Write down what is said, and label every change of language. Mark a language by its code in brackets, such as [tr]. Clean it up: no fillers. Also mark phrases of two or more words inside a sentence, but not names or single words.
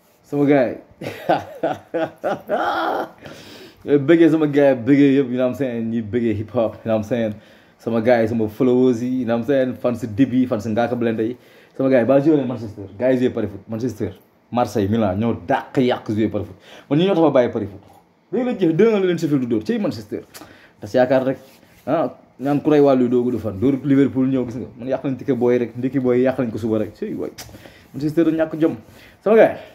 [wo] sama gars yi bëggee sama gars yi bëggee yëpp [en] you know what I'm saying [wo] ñi bëggee hip hop [en] you know what I'm saying [wo] sama gars yi sama followers yi [en] you know what I'm saying [wo] fan si Dip yi fan si Ngaaka Blindé yi sama gars yi ba joué leen Manchester gars yi [fr] joué pari foot [wo] Manchester Marseille Milan ñoo dàq yàq [fr] joué pari foot [wo] man ñi ñoo tax ma bàyyi [fr] pari foot [wo] léegi la jeex 2-1 la leen Sheffield du dóor ci Manchester tas yaakaar rek ñaan ku rey wàllu doogu du fan dóor Liverpool ñëw gis nga man yàq nañ ticket booy rek ndekki booy yàq nañ ko suba rek ci booy Manchester ñàkk jom sama gars